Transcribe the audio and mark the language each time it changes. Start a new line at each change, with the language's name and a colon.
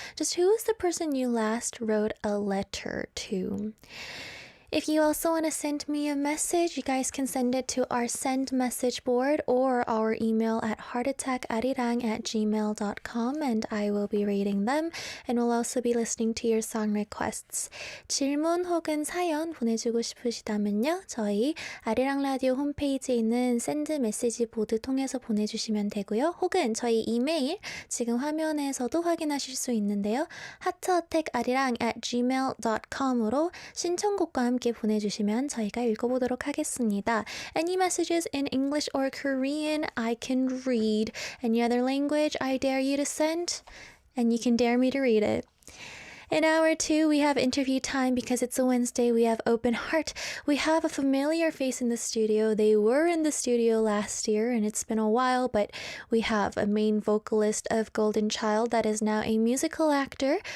English: Just who is the person you last wrote a letter to? If you also want to send me a message, you guys can send it to our send message board or our email at heartattackarirang@gmail.com, and I will be reading them and will also be listening to your song requests.
Korean: 질문 혹은 사연 보내주고 싶으시다면요, 저희 아리랑 라디오 홈페이지에 있는 샌드 메시지 보드 통해서 보내주시면 되고요. 혹은 저희 이메일 지금 화면에서도 확인하실 수 있는데요. heartattackarirang@gmail.com으로 신청곡과 함께 보내주시면 저희가 읽어보도록 하겠습니다.
English: Any messages in English or Korean, I can read. Any other language, I dare you to send, and you can dare me to read it. In hour 2, we have interview time because it's a Wednesday. We have open heart. We have a familiar face in the studio. They were in the studio last year and it's been a while, but we have a main vocalist of Golden Child that is now a musical actor.